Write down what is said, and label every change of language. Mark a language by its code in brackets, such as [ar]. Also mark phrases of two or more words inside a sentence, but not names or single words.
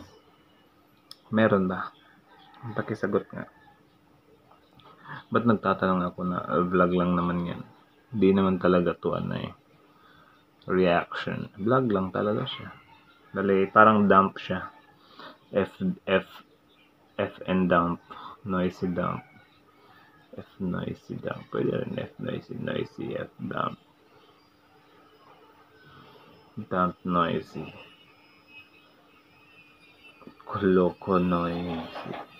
[tl] Meron ba? Pakisagot nga. Ba't nagtatanong ako na vlog lang naman yan? Di naman talaga to reaction. Vlog lang talaga siya. Dali, parang dump siya. [en] F and dump. Noisy dump. F noisy dump. Pwede rin F noisy, F dump. Dump noisy. Koloko noisy.